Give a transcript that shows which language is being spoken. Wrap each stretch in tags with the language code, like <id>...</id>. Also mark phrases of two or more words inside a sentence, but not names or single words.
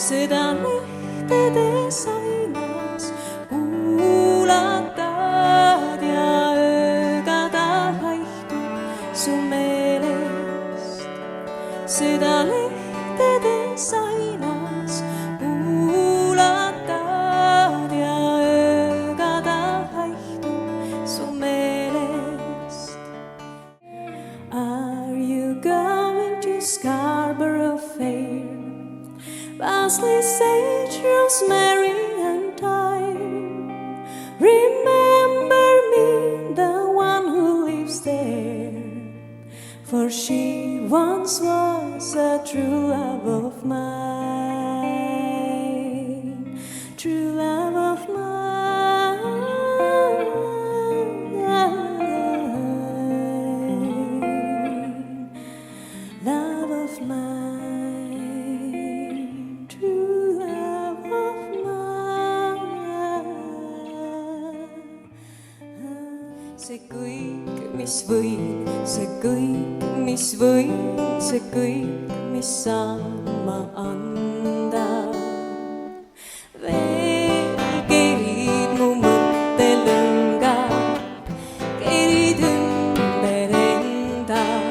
<et>südamehtedes ainas kuulatad ja ööga ta haihtub su meelest. Südamehtedes ainas kuulatad ja ööga ta haihtub su meelest.</et> <en>Are you going to Scarborough Fair? Parsley, sage, rosemary, and thyme. Remember me, the one who lives there, for she once was a true love of mine, true love of mine, love of mine, true love of mine.</en> <et>See kõik, mis võin, see kõik, mis võin, see kõik, mis saan ma anda. Veel kerid mu mõttelõnga, kerid ümber enda.</et>